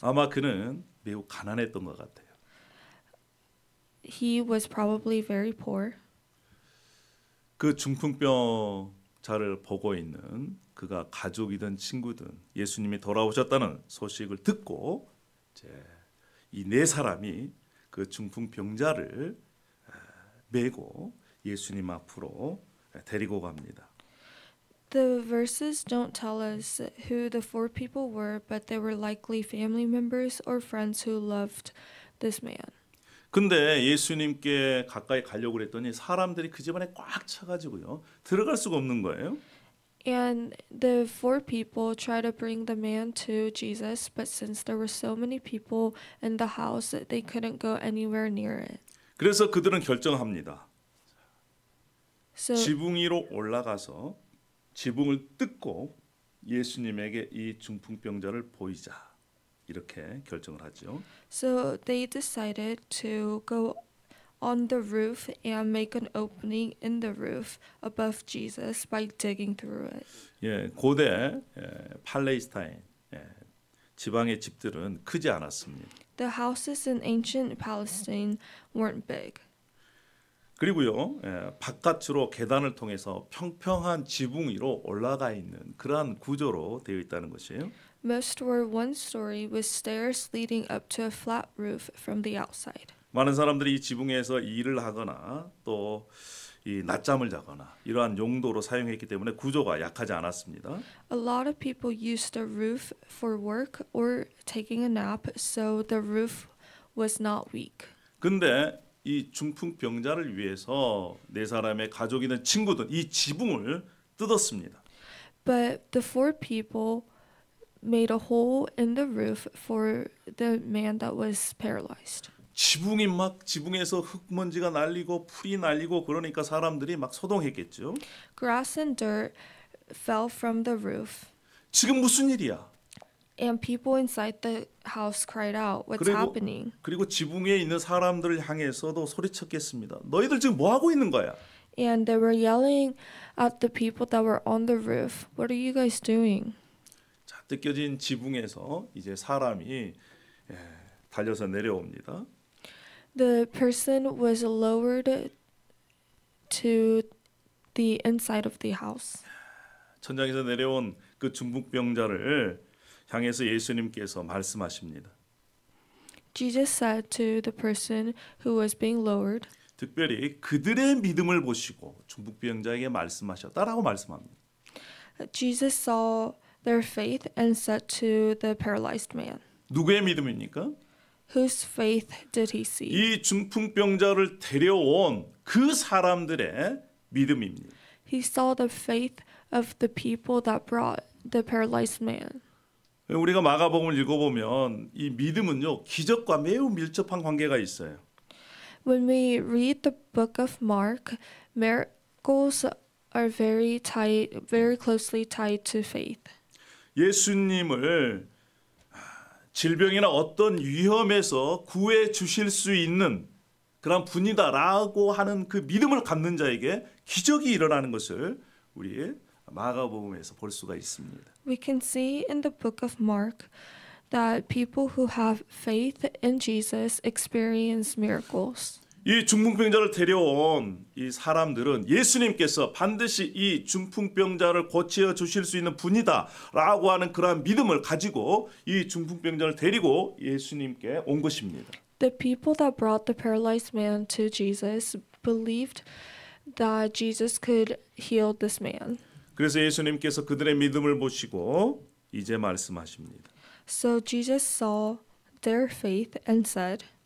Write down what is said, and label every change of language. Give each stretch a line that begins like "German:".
Korean: 아마 그는 매우 가난했던 것 같아요.
English: He was probably very poor.
Korean: 그 중풍병자를 보고 있는 그가 가족이든 친구든 예수님이 돌아오셨다는 소식을 듣고 이제 이 네 사람이 그 중풍병자를 메고 예수님 앞으로 데리고 갑니다.
English: The verses don't tell us who the four people were, but they were likely family members or friends who loved this man.
Korean: 근데 예수님께 가까이 가려고 그랬더니 사람들이 그 집안에 꽉 차가지고요, 들어갈 수가 없는 거예요.
English: And the four people tried to bring the man to Jesus, but since there were so many people in the house, they couldn't go anywhere near it.
Korean: 그래서 그들은 결정합니다.
English: So
Korean: 지붕 위로 올라가서 지붕을 뜯고 예수님에게 이 중풍병자를 보이자, 이렇게 결정을 하죠.
English: So they decided to go on the roof and make an opening in the roof above Jesus by digging through it.
Korean: 고대 팔레스타인 지방의 집들은 크지 않았습니다.
English: The houses in ancient Palestine weren't big.
Korean: 그리고요, 바깥으로 계단을 통해서 평평한 지붕 위로 올라가 있는 그러한 구조로 되어 있다는 것이에요.
English: Most were one story with stairs leading up to a flat roof from the outside.
Korean: 많은 사람들이 이 지붕에서 일을 하거나 또 이 낮잠을 자거나 이러한 용도로 사용했기 때문에 구조가 약하지 않았습니다.
English: A lot of people used the roof for work or taking a nap, so the roof was not weak.
Korean: 근데 이 중풍병자를 위해서 네 사람의 가족이든 친구든 이 지붕을 뜯었습니다.
English: But the four people, made a hole in the roof for the man that was paralyzed.
Korean: 지붕이 막 지붕에서 흙먼지가 날리고 풀이 날리고 그러니까 사람들이 막 소동했겠죠.
English: Grass and dirt fell from the roof,
Korean: 지금 무슨 일이야?
English: and people inside the house cried out, "What's happening?"
Korean: 그리고 지붕에 있는 사람들을 향해서도 소리쳤겠습니다. 너희들 지금 뭐 하고 있는 거야?
English: And they were yelling at the people that were on the roof, "What are you guys doing?"
Korean: 자, 뜯겨진 지붕에서 이제 사람이 달려서 내려옵니다.
English: The person was lowered to the inside of the house.
Korean: 천장에서 내려온 그 중풍병자를 향해서 예수님께서 말씀하십니다.
English: Jesus said to the person who was being lowered,
Korean: 특별히 그들의 믿음을 보시고 중풍병자에게 말씀하셨다라고 말씀합니다.
English: Jesus saw their faith and said to the paralyzed man,
Korean: 누구의 믿음입니까?
English: whose faith did he see?
Korean: 이 중풍병자를 데려온 그 사람들의 믿음입니다.
English: He saw the faith of the people that brought the paralyzed man.
Korean: 우리가 마가복음을 읽어보면 이 믿음은요 기적과 매우 밀접한 관계가 있어요.
English: When we read the book of Mark, miracles are very closely tied to faith.
Korean: 예수님을 질병이나 어떤 위험에서 구해 주실 수 있는 그런 분이다라고 하는 그 믿음을 갖는 자에게 기적이 일어나는 것을 우리 마가복음에서 볼 수가 있습니다.
English: We can see in the book of Mark that people who have faith in Jesus experience miracles.
Korean: 이 중풍병자를 데려온 이 사람들은 예수님께서 반드시 이 중풍병자를 고쳐 주실 수 있는 분이다라고 하는 그러한 믿음을 가지고 이 중풍병자를 데리고 예수님께 온 것입니다.
English: The people that brought the paralyzed man to Jesus believed that Jesus could heal this man.
Korean: 그래서 예수님께서 그들의 믿음을 보시고 이제 말씀하십니다.
English: So Jesus saw their faith and said,